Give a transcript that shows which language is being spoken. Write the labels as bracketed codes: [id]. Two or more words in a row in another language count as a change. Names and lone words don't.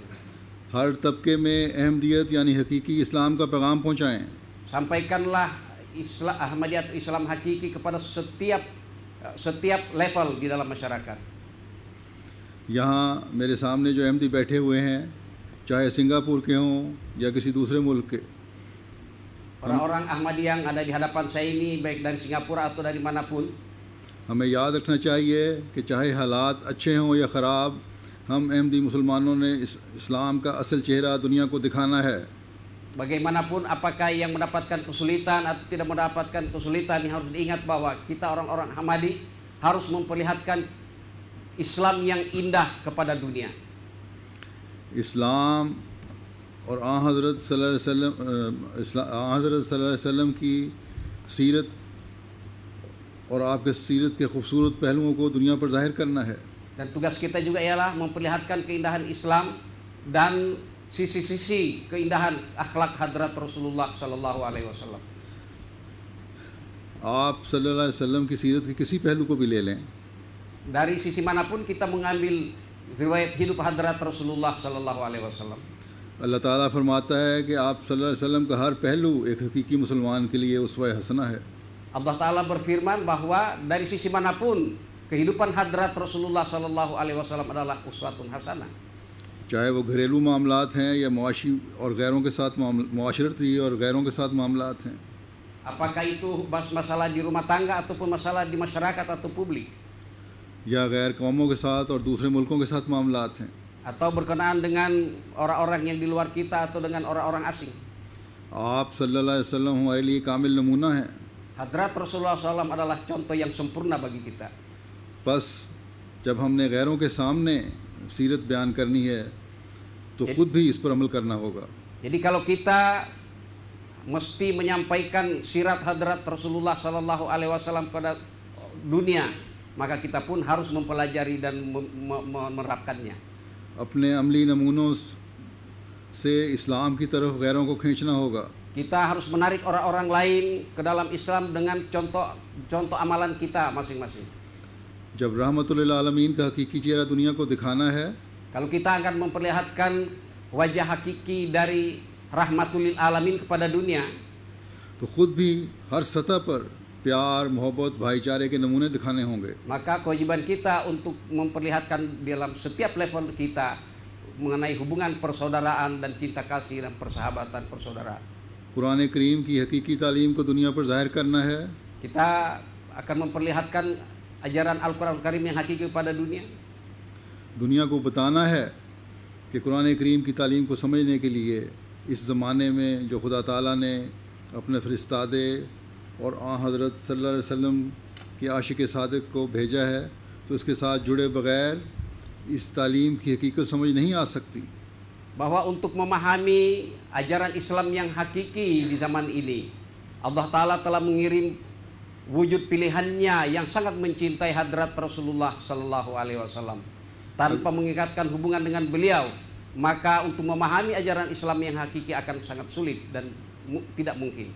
[ur] ہر طبقے میں احمدیت یعنی حقیقی اسلام کا پیغام پہنچائیں. [id] Sampaikanlah Islam Ahmadiyah atau Islam hakiki kepada setiap level di dalam masyarakat. [ur] یہاں میرے سامنے جو احمدی بیٹھے ہوئے ہیں، چاہے سنگاپور کے ہوں یا کسی دوسرے ملک کے, [id] Orang-orang Ahmadi yang ada di hadapan saya ini baik dari Singapura atau dari manapun, [ur] ہمیں یاد رکھنا چاہیے کہ چاہے حالات اچھے ہوں یا خراب، ہم احمدی مسلمانوں نے اسلام کا اصل چہرہ دنیا کو دکھانا ہے. [id] bagaimanapun apakah yang mendapatkan kesulitan atau tidak mendapatkan kesulitan, yang harus diingat bahwa kita orang-orang Ahmadi harus memperlihatkan Islam yang indah kepada dunia. [ur] اسلام اور حضرت [ar] صلى الله عليه وسلم [ur] کی سیرت اور آپ کے سیرت کے خوبصورت پہلوؤں کو دنیا پر ظاہر کرنا ہے. [id] Dan tugas kita juga ialah memperlihatkan keindahan Islam dan sisi-sisi keindahan akhlak hadrat Rasulullah [ar] صلى الله عليه وسلم. [ur] آپ [ar] صلى الله عليه وسلم [ur] کی سیرت کے کسی پہلو کو بھی لے لیں, [id] Dari sisi manapun kita mengambil riwayat hidup hadrat Rasulullah [ar] صلى الله عليه وسلم. [ur] اللہ تعالیٰ فرماتا ہے کہ آپ [ar] صلى الله عليه وسلم [ur] کا ہر پہلو ایک حقیقی مسلمان کے لیے اسوہ حسنہ ہے. [id] Allah Ta'ala berfirman bahwa dari sisi manapun kehidupan hadrat Rasulullah [ar] صلى الله عليه وسلم [id] adalah [ar] أسوة حسنة. [ur] چاہے وہ گھریلو معاملات ہیں یا معاشی اور غیروں کے ساتھ معاشرتی اور غیروں کے ساتھ معاملات ہیں, [id] Apakah itu masalah di rumah tangga ataupun masalah di masyarakat atau publik, [ur] یا غیر قوموں کے ساتھ اور دوسرے ملکوں کے ساتھ معاملات ہیں, [id] atau berkenaan dengan orang-orang yang di luar kita atau dengan orang-orang asing. [ur] آپ [ar] صلى الله عليه وسلم [ur] ہمارے لیے کامل نمونہ ہیں. [id] Hadrat Rasulullah SAW adalah contoh yang sempurna bagi kita. [ur] بس جب ہم نے غیروں کے سامنے سیرت بیان کرنی ہے تو خود بھی اس پر عمل کرنا ہوگا. [id] Jadi kalau kita mesti menyampaikan sirat hadrat Rasulullah [ar] صلى الله عليه وسلم [id] kepada dunia, maka kita pun harus mempelajari dan menerapkannya. [ur] اپنے عملی نمونوں سے اسلام کی طرف غیروں کو کھینچنا ہوگا. [id] Kita harus menarik orang-orang lain ke dalam Islam dengan contoh amalan kita masing-masing. [ur] جب رحمۃ للعالمین کا حقیقی چہرہ دنیا کو دکھانا ہے, [id] Kalau kita akan memperlihatkan wajah hakiki dari [ar] رحمة للعالمين [id] kepada dunia, [ur] تو خود بھی ہر سطح پر پیار، محبت، بھائی چارے کے نمونے دکھانے ہوں گے. [id] maka kewajiban kita untuk memperlihatkan dalam setiap level kita mengenai hubungan persaudaraan dan cinta kasih dan persahabatan persaudaraan. [ur] قرآن کریم کی حقیقی تعلیم کو دنیا پر ظاہر کرنا ہے. [id] Kita akan memperlihatkan ajaran Al-Quran Karim yang hakiki kepada dunia. [ur] دنیا کو بتانا ہے کہ قرآن کریم کی تعلیم کو سمجھنے کے لیے اس زمانے میں جو خدا تعالیٰ نے اپنے فرستادے اور حضرت [ar] صلى الله عليه وسلم [ur] کے عاشق صادق کو بھیجا ہے، تو اس کے ساتھ جڑے بغیر اس تعلیم کی حقیقت سمجھ نہیں آ سکتی. [id] Bahwa untuk memahami ajaran Islam yang hakiki di zaman ini, Allah Ta'ala telah mengirim wujud pilihannya yang sangat mencintai hadrat Rasulullah [ar] صلى الله عليه وسلم. [id] Tanpa mengikatkan hubungan dengan beliau, maka untuk memahami ajaran Islam yang hakiki akan sangat sulit dan tidak mungkin.